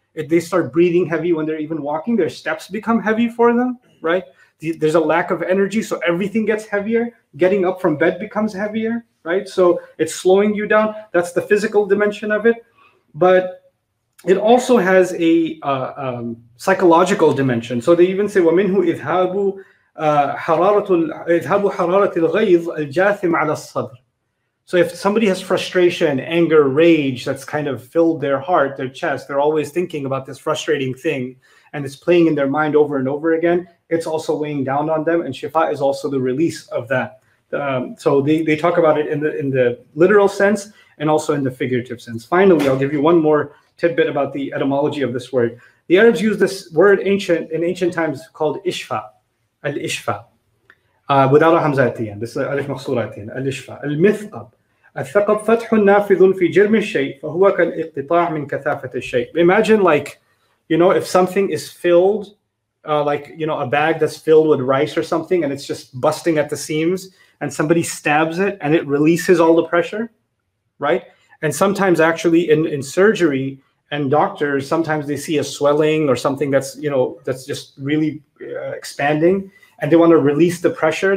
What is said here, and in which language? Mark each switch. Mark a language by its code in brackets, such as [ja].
[en] If they start breathing heavy when they're even walking, their steps become heavy for them, right? There's a lack of energy, so everything gets heavier. Getting up from bed becomes heavier, right? So it's slowing you down. That's the physical dimension of it. But it also has a psychological dimension. So they even say, [ar] وَمِنْهُ إِذْهَابُ حَرَارَةِ الْغَيْظِ الْجَاثِمْ عَلَى الصَّدْرِ. [en] So if somebody has frustration, anger, rage that's kind of filled their heart, their chest, they're always thinking about this frustrating thing, and it's playing in their mind over and over again, it's also weighing down on them, and shifa is also the release of that. So they talk about it in the literal sense and also in the figurative sense. Finally, I'll give you one more tidbit about the etymology of this word. The Arabs use this word in ancient times called ishfa, al-ishfa, without a hamza at the end. This is alif maqsura at the end, al-ishfa. Al-mithqab. [ar] الثقب فتح نافذ في جرم الشيء فهو كالاقتطاع من كثافة الشيء. [en] Imagine if something is filled, a bag that's filled with rice or something, and it's just busting at the seams, and somebody stabs it and it releases all the pressure, right? And sometimes actually in surgery and doctors, sometimes they see a swelling or something that's just really expanding, and they want to release the pressure.